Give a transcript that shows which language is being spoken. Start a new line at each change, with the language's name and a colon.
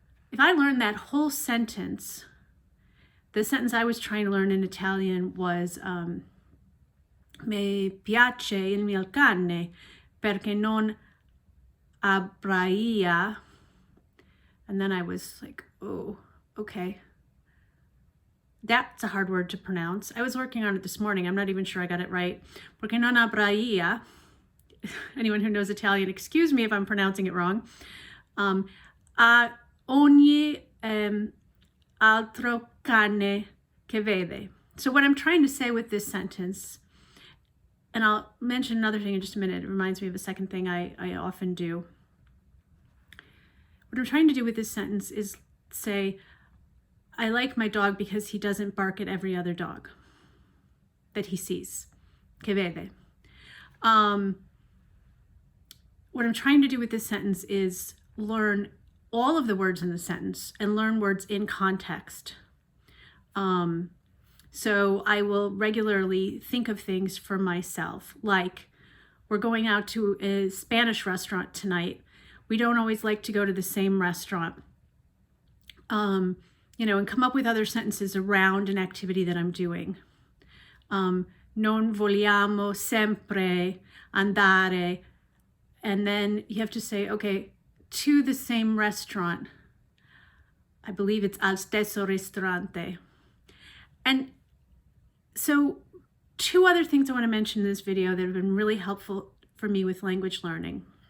English: If I learned that whole sentence, the sentence I was trying to learn in Italian was
Italian: me piace il mio cane perché non abbraia.
English: And then I was like, oh, okay. That's a hard word to pronounce. I was working on it this morning. I'm not even sure I got it right.
Italian: Perché non abbraia.
English: Anyone who knows Italian, excuse me if I'm pronouncing it wrong.
Italian: A ogni altro cane che vede.
English: So what I'm trying to say with this sentence, and I'll mention another thing in just a minute. It reminds me of a second thing I often do. What I'm trying to do with this sentence is say, I like my dog because he doesn't bark at every other dog that he sees.
Italian: Che vede.
English: What I'm trying to do with this sentence is learn all of the words in the sentence and learn words in context. So I will regularly think of things for myself, like we're going out to a Spanish restaurant tonight. We don't always like to go to the same restaurant, you know, and come up with other sentences around an activity that I'm doing.
Italian: Non vogliamo sempre andare.
English: And then you have to say, okay, to the same restaurant. I believe it's
Italian: al stesso ristorante.
English: And so 2 other things I want to mention in this video that have been really helpful for me with language learning.